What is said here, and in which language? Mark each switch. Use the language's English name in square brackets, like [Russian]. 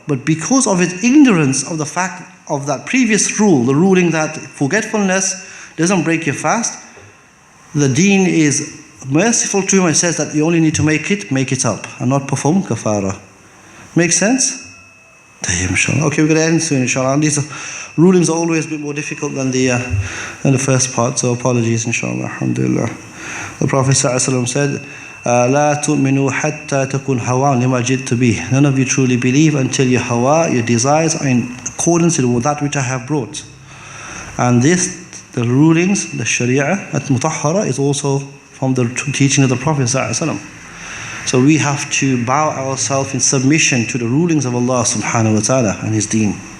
[English] But because of his ignorance of the fact of that previous rule, the ruling that forgetfulness doesn't break your fast, the deen is merciful to him and says that you only need to make it up and not perform kafara. Make sense? Okay, we're going to end soon, inshallah. These rulings are always a bit more difficult than the first part, so apologies, inshallah. Alhamdulillah. The Prophet ﷺ said, [Arabic] لا تؤمنوا حتى تكون هوا لما جئت به. [English] None of you truly believe until your hawa, your desires, are in accordance with that which I have brought. And this, the rulings, the sharia, at-mutahhara, is also from the teaching of the Prophet ﷺ. So we have to bow ourselves in submission to the rulings of Allah subhanahu wa ta'ala and His deen.